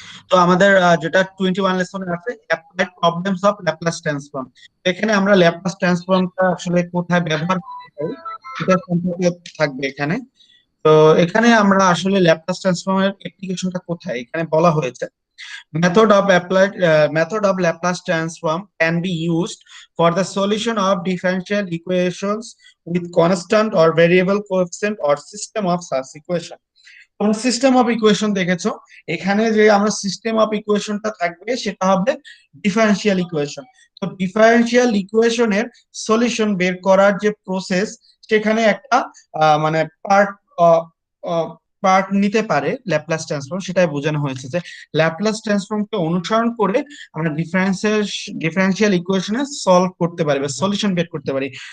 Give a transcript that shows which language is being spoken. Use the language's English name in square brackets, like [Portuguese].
[Bangla] তো আমাদের যেটা 21 লেসনে আছে applied problems of Laplace transform. এখানে আমরা ল্যাপ্লাস ট্রান্সফর্মটা আসলে কোথায় ব্যবহার করতে পারি এটা সম্পর্কে থাকবে এখানে। তো এখানে আমরা আসলে ল্যাপ্লাস ট্রান্সফর্মের অ্যাপ্লিকেশনটা কোথায় এখানে বলা হয়েছে। [English] Method of Laplace transform can be used for the solution of differential equations with constant or variable coefficient or system of such equation. [Bangla] তোমরা সিস্টেম অফ ইকুয়েশন দেখেছো, এখানে যে আমরা সিস্টেম অফ ইকুয়েশনটা থাকবে সেটা হবে ডিফারেন্সিয়াল ইকুয়েশন। তো ডিফারেন্সিয়াল ইকুয়েশনের সলিউশন বের করার যে প্রসেস, সেখানে একটা মানে পার্ট পার্ট নিতে পারে ল্যাপ্লাস ট্রান্সফর্ম, সেটাই বোঝানো হয়েছে যে ল্যাপ্লাস ট্রান্সফর্মকে অনুসরণ করে আমরা ডিফারেন্সিয়াল ইকুয়েশনে সলভ করতে পারি বা সলিউশন বের করতে পারি।